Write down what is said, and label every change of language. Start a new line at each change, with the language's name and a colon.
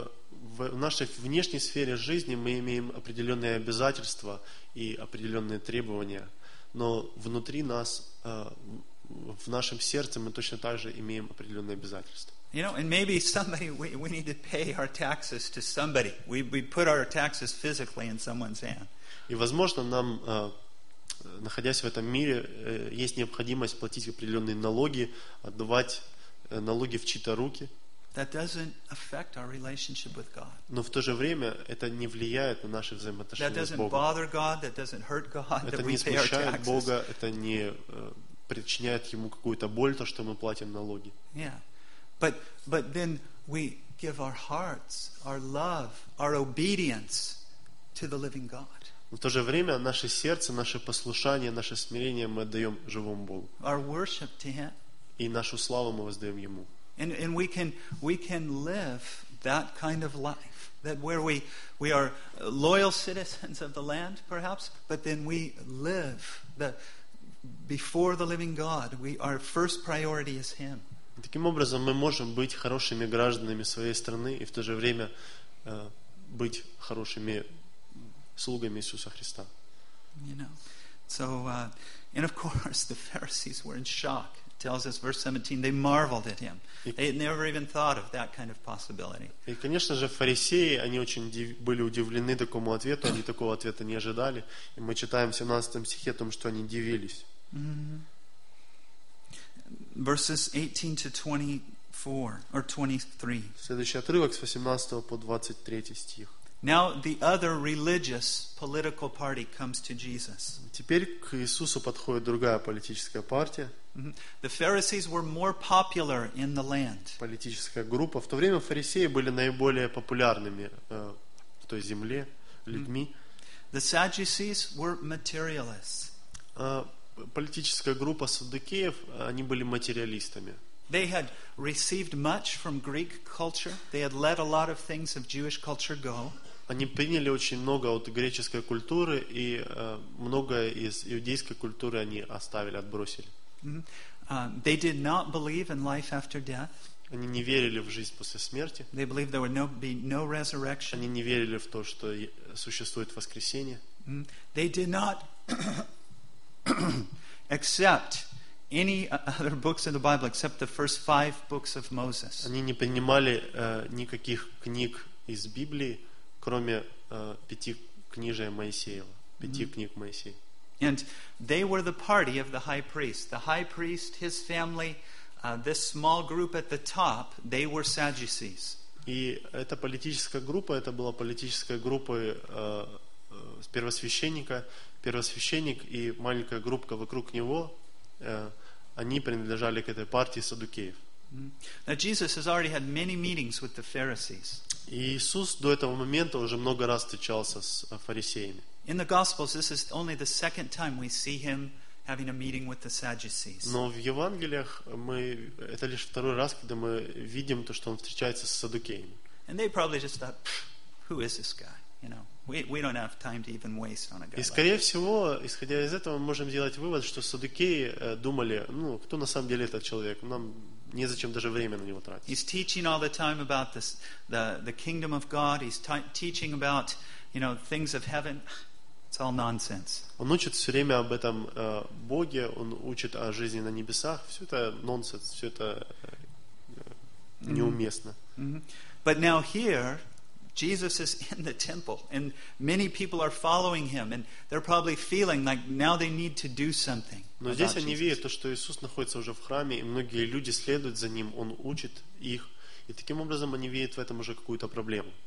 Russian: В нашей внешней сфере жизни мы имеем определенные обязательства и определенные требования, но внутри нас, в нашем сердце мы точно так же имеем определенные обязательства.
English: You know, and maybe somebody, we need to pay our taxes to somebody. We put our taxes physically in someone's hand.
Russian: И, возможно, нам, находясь в этом мире, есть необходимость платить определенные налоги, отдавать налоги в чьи-то руки.
English: That doesn't affect our relationship with God.
Russian: Но в то же время это не влияет на наши взаимоотношения с Богом.
English: That doesn't bother God, that doesn't hurt God,
Russian: это не смущает Бога, это не причиняет Ему какую-то боль, то, что мы платим налоги.
English: Yeah. But then we give our hearts, our love, our obedience to the living God.
Russian: Но в то же время наше сердце, наше послушание, наше смирение мы отдаем живому Богу.
English: Our worship to Him.
Russian: И нашу славу мы воздаем Ему.
English: And we can live that kind of life, that where we are loyal citizens of the land, perhaps, but then we live that before the living God, our first priority is Him.
Russian: Таким образом, мы можем быть хорошими гражданами своей страны и в то же время быть хорошими слугами Иисуса Христа.
English: You know. So, and of course, the Pharisees were in shock. It tells us, verse 17, they marveled at him. They never even thought of that kind of possibility.
Russian: И, конечно же, фарисеи, они очень были удивлены такому ответу, они такого ответа не ожидали. И мы читаем в 17 стихе о том, что они дивились.
English: Mm-hmm. Verses 18-24, or 23.
Russian: Следующий отрывок с 18 по 23 стих.
English: Now the other religious political party comes to Jesus.
Russian: Теперь к Иисусу подходит другая политическая партия.
English: The Pharisees were more popular in the land.
Russian: Политическая группа. В то время фарисеи были наиболее популярными в той земле людьми.
English: The Sadducees were materialists.
Russian: Политическая группа саддукеев, они были материалистами.
English: They had received much from Greek culture. They had let a lot of things of Jewish culture go.
Russian: Они приняли очень много от греческой культуры и многое из иудейской культуры они оставили, отбросили.
English: They did not believe in life after death.
Russian: Они не верили в жизнь после смерти.
English: They believed there would be no resurrection.
Russian: Они не верили в то, что существует воскресение.
English: They did not accept any other books in the Bible except the first five books of Moses.
Russian: Они не принимали никаких книг из Библии, кроме пяти книжей Моисеева, пяти книг Моисея.
English: And they were the party of the high priest. The high priest, his family, this small group at the top, they were Sadducees.
Russian: И эта политическая группа, это была политическая группа первосвященника, первосвященник и маленькая группка вокруг него, они принадлежали к этой партии саддукеев.
English: Now Jesus has already had many meetings with the Pharisees.
Russian: Иисус до этого момента уже много раз встречался с фарисеями.
English: In the Gospels, this is only the second time we see him having a meeting with the Sadducees.
Russian: Но в Евангелиях мы это лишь второй раз, когда мы видим то, что он встречается с саддукеями.
English: And they probably just thought, who is this guy? You know, we don't have time to even waste on a guy.
Russian: И скорее всего, исходя из этого, мы можем сделать вывод, что саддукеи думали, ну, кто на самом деле этот человек? Нам незачем даже время на него тратить.
English: He's teaching all the time about the kingdom of God. He's teaching about, you know, things of heaven. It's all nonsense.
Russian: Он учит все время об этом Боге. Он учит о жизни на небесах. Все это нонсенс. Все это неуместно. But now here, Jesus is in the temple, and many people are following him, and they're probably feeling like now they need to do something. Но здесь они видят то, что Иисус находится уже в храме, и многие люди следуют за ним. Он учит их, и таким образом они видят в этом уже какую-то проблему.